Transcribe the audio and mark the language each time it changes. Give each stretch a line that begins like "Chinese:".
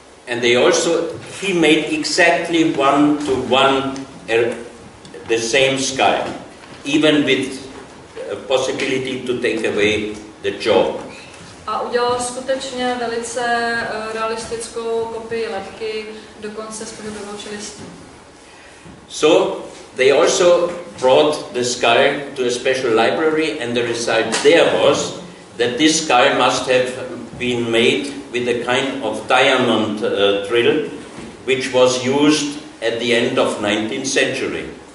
English: And he made exactly 1-to-1 the same skull, even with a possibility to take away the jaw.
Czech: A udělal skutečně velice realistickou kopii lebky, dokonce s pohybovou čelistí.
English: So they also brought the skull to a special library, and the result there was that this skull must have been made with a kind of diamond drill, which was used at the end of 19th century.